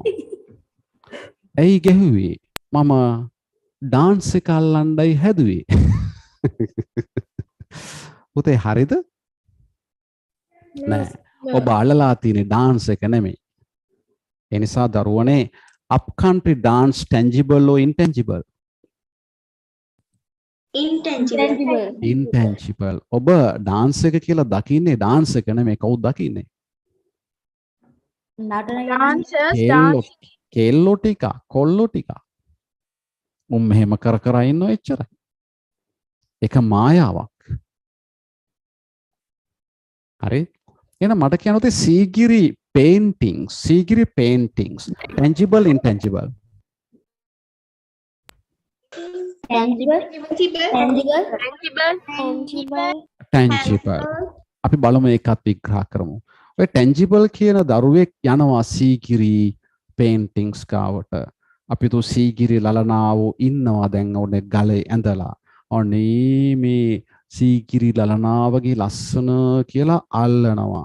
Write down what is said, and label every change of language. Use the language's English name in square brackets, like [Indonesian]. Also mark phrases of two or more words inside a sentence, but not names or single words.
[Sinhala] ඇයි ගැහුවේ? මම dance එක අල්ලන්නයි හැදුවේ. පුතේ හරිද? නෑ. ඔබ අල්ලලා තියෙන dance එක නෙමෙයි. ඒ නිසා දරුවනේ [English] upcountry dance tangible or intangible? Intangible. intangible. [Sinhala] ඔබ dance එක කියලා දකින්නේ dance එක නෙමෙයි කවුද දකින්නේ? [English] Dancers [Sinhala] කෙල්ලෝ [English] dance. [Sinhala] කෙල්ලෝ ටික කොල්ලෝ ටික. උන් මෙහෙම කර කර ඉන්නව එච්චරයි. ඒක මායාවක්. හරි? එහෙනම් මට කියන්න උතේ සීගිරි [English] paintings tangible intangible Tangible. Tangible. [Sinhala] tangible අපි බලමු ඒකත් විග්‍රහ කරමු. ඔය tangible කියන දරුවෙක් යනවා සීගිරි paintings ගාවට. අපි තු සීගිරි ලලනාව ඉන්නවා දැන් ඔන්නේ ගලේ ඇඳලා. ඔන්නේ මේ සීගිරි ලලනාවගේ ලස්සන කියලා අල්ලනවා.